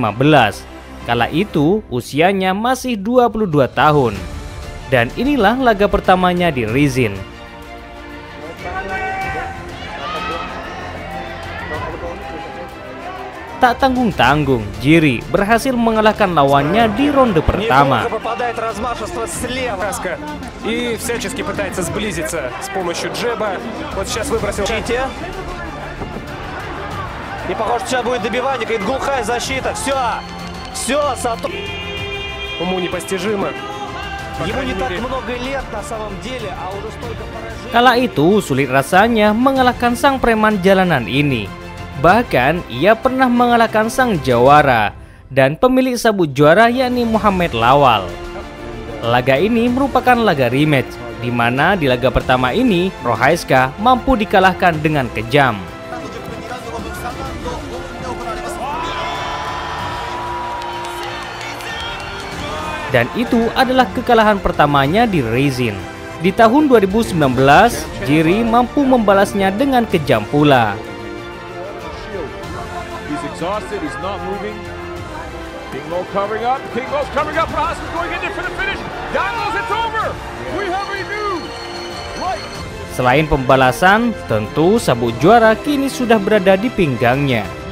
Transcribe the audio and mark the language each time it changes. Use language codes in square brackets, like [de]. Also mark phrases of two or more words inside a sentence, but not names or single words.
[id] Kala itu usianya masih 22 tahun. Dan inilah laga pertamanya di Rizin. Tak tanggung-tanggung, Jiri berhasil mengalahkan lawannya di ronde pertama. [ru] И всячески пытается сблизиться с помощью джеба. Вот сейчас выбросил. И похоже, сейчас будет добивание, какая-то глухая защита. Все, Уму непостижимо. Ему не так много лет на самом деле, а уже столько поражений. [id] Kala itu sulit rasanya mengalahkan sang preman jalanan ini. Bahkan ia pernah mengalahkan sang jawara dan pemilik sabuk juara yakni Muhammad Lawal. Laga ini merupakan laga rematch, di mana di laga pertama ini Prochazka mampu dikalahkan dengan kejam. Dan itu adalah kekalahan pertamanya di Rizin. Di tahun 2019, Jiri mampu membalasnya dengan kejam pula. [en] He's exhausted, he's not moving. King Mo covering up, Prochazka going in there for the finish. Danos, it's over! We have a new light. [id] Selain pembalasan, tentu sabuk juara kini sudah berada di pinggangnya.